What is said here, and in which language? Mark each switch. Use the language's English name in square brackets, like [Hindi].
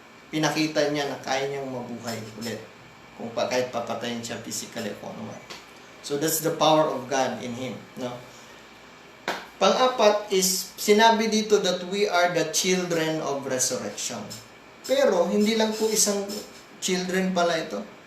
[Filipino] pinakita niya na kaya niyang mabuhay ulit. Kahit papatayin siya physically kung ano man. [English] So that's the power of God in him. No? [Filipino] Pang-apat is, sinabi dito [English] that we are the children of resurrection. [Filipino] Pero, hindi lang po isang children pala ito.